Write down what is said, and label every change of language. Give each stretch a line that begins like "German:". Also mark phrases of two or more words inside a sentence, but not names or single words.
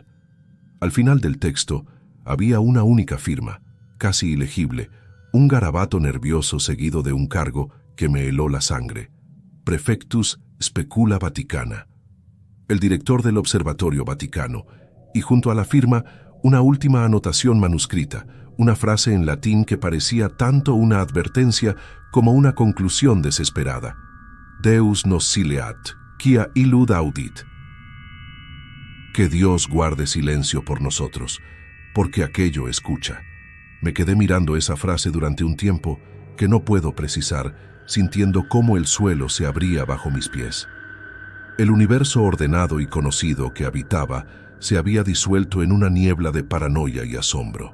Spanish: Al final del texto había una única firma, casi ilegible, un garabato nervioso seguido de un cargo que me heló la sangre.
Latin: Prefectus Specula Vaticana.
Spanish: El director del Observatorio Vaticano, y junto a la firma una última anotación manuscrita, una frase en latín que parecía tanto una advertencia como una conclusión desesperada.
Latin: Deus nos sileat, quia illud audit.
Spanish: Que Dios guarde silencio por nosotros, porque aquello escucha. Me quedé mirando esa frase durante un tiempo que no puedo precisar, sintiendo cómo el suelo se abría bajo mis pies. El universo ordenado y conocido que habitaba se había disuelto en una niebla de paranoia y asombro.